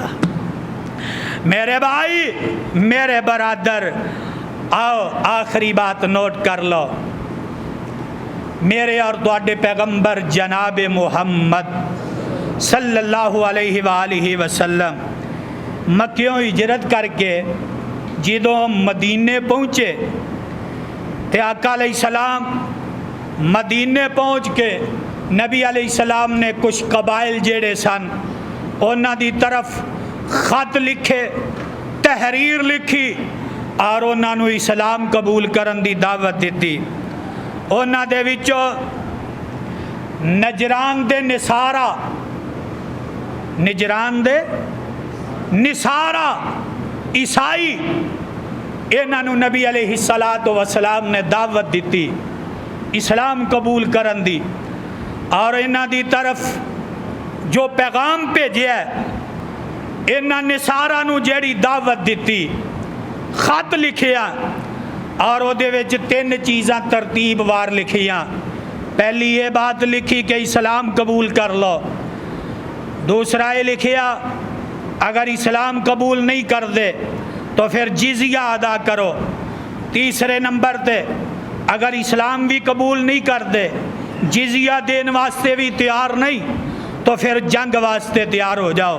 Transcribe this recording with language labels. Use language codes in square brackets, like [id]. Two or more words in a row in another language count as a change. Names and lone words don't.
[pa] میرے بھائی، میرے برادر، آؤ آخری بات نوٹ کر لو، میرے اور تواڈے پیغمبر جناب محمد صلی اللہ علیہ وآلہ وسلم مکیوں ہجرت کر کے جدوں مدینے پہنچے تے آقا علیہ السلام مدینے پہنچ کے نبی علیہ السلام نے کچھ قبائل جیڑے سن انہاں دی طرف خط لکھے، تحریر لکھی اور انہاں نو اسلام قبول کرن دی دعوت دیتی۔ انہاں دے وچوں نجران دے نصارہ، نجران دے نصارہ عیسائی، انہاں نو نبی علیہ السلام نے دعوت دیتی اسلام قبول کرن دی، اور انہاں دی طرف جو پیغام بھیجیا ہے، انہاں نصارہ نو جیڑی دعوت دیتی، خط لکھیا اور او دے وچ تین چیزاں ترتیب وار لکھیاں۔ پہلی یہ بات لکھی کہ اسلام قبول کر لو، دوسرا یہ لکھیا اگر اسلام قبول نہیں کر دے تو پھر جزیہ ادا کرو، تیسرے نمبر تے اگر اسلام بھی قبول نہیں کر دے، جزیہ دین واسطے بھی تیار نہیں تو پھر جنگ واسطے تیار ہو جاؤ۔